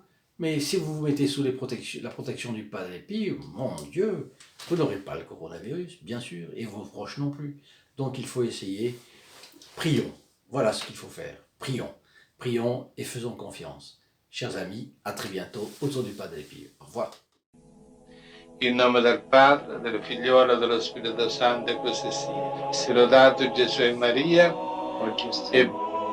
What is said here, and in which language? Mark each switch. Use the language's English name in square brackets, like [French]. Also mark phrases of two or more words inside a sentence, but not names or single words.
[French] Mais si vous vous mettez sous la protection du Padre Pio, mon Dieu, vous n'aurez pas le coronavirus, bien sûr, et vos proches non plus. Donc il faut essayer. Prions. Voilà ce qu'il faut faire. Prions. Prions et faisons confiance. Chers amis, à très bientôt autour du Padre Pio. Au revoir. [Italian] In nome del Padre, del Figliolo e dello Spirito Santo, e così sia. Sia lodato Gesù e Maria, e